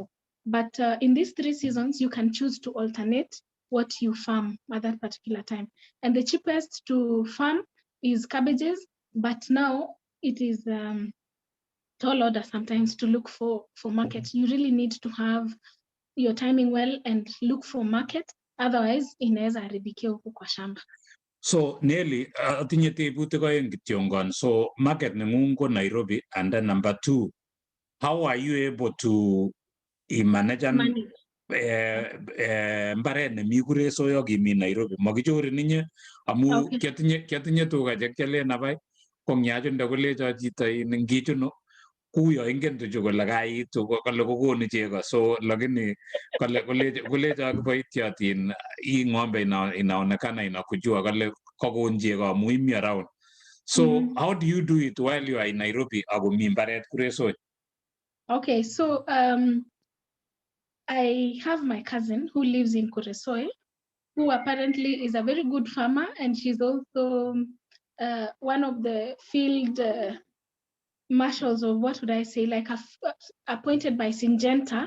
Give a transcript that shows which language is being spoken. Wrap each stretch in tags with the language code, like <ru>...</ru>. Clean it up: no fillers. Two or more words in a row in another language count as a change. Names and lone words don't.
<en>But in these 3 seasons, you can choose to alternate what you farm at that particular time. And the cheapest to farm is cabbages, but now it is tall order sometimes to look for market. You really need to have your timing well and look for market, otherwise</en> <sw>inaweza haribikia huku kwa shamba.</sw> <en>So Nelly,</en> <kln>atinye tebutik aeng kityongon. So market nengung ko Nairobi,</kln> <en>and then number 2, how are you able to manage</en> <kln>mbaret nemi Kuresoi ak imi Nairobi? Makichorin inye amu</kln> <en>Okay.</en> <kln>kiatinye tuga chekialen abai kongyachunde kolecho chito ngichuno kuyo ingen tuchu kole kaitu kole kokonu chego, so lakini kolecho kiboityotin</kln> <sw>hii ng'ombe inaonekana inakujua</sw> <kln>kole kokon chego amu imi around.</kln> <en>So how do you do it while you are in Nairobi</en> <kln>akomi mbaret Kuresoi?</kln> <en>Okay, so I have my cousin who lives in Kuresoi, who apparently is a very good farmer, and she's also one of the field marshals, or what would I say, like appointed by Syngenta.</en>